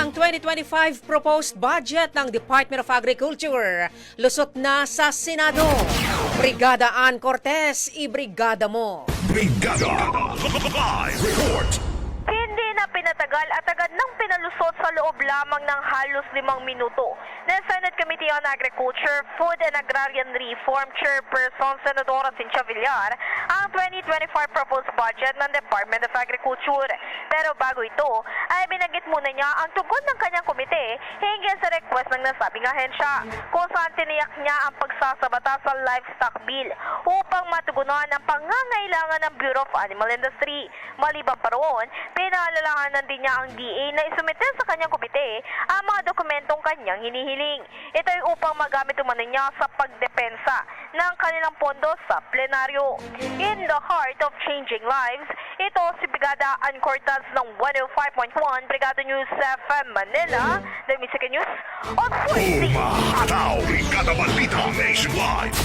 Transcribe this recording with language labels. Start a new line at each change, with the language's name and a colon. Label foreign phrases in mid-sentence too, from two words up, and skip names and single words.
Filipino: 2025 proposed budget ng Department of Agriculture lusot na sa Senado. Brigada Ann Cortez, ibrigada mo. Brigada Live Report. Hindi na pinatagal at agad nang pinalusot sa loob lamang ng halos 5 minuto ng Senate Committee on Agriculture, Food and Agrarian Reform Chairperson Senadora Cynthia Villar ang 2025 proposed budget ng Department of Agriculture. Pero bago ito, ay binanggit muna niya ang tugon ng kanyang komite hinggil sa request ng nasabing ahensya kung saan tiniyak niya ang pagsasabata sa
English: livestock bill
Filipino: upang matugunan ang pangangailangan ng Bureau of Animal Industry. Maliban pa roon, pinaalalahanan din niya ang DA na isumite sa kanyang komite ang mga dokumentong kanyang hinihiling. Ito ay upang magamit umano niya sa pagdepensa ng kanilang pondo sa plenaryo.
English: In the heart of changing lives,
Filipino: ito si Brigada Ann Cortez ng 105.1 Brigada News FM Manila,
English: the Music News on 40.
Filipino: Umahataw, Brigada Balita Nationwide.